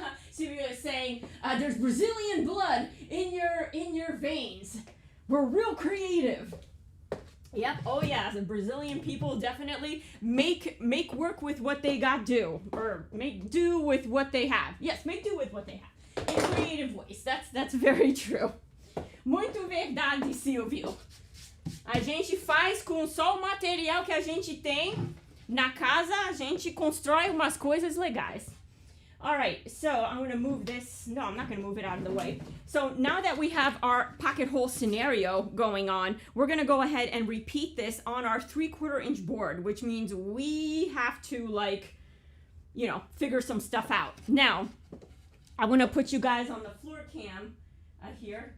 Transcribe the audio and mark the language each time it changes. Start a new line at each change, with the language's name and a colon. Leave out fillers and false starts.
English: Silvio is saying, there's Brazilian blood in your veins. We're real creative. Yep. Oh yeah. The Brazilian people definitely make work with what they got do, or make do with what they have. Yes, make do with what they have in creative ways. That's very true.
Portuguese: Muito verdade,
English: Silvio.
Portuguese: A gente faz com só o material que a gente tem na casa. A gente constrói umas coisas legais.
English: All right, so I'm going to move this. No, I'm not going to move it out of the way. So now that we have our pocket hole scenario going on, we're going to go ahead and repeat this on our 3/4 inch board, which means we have to, like, you know, figure some stuff out. Now, I'm going to put you guys on the floor cam here.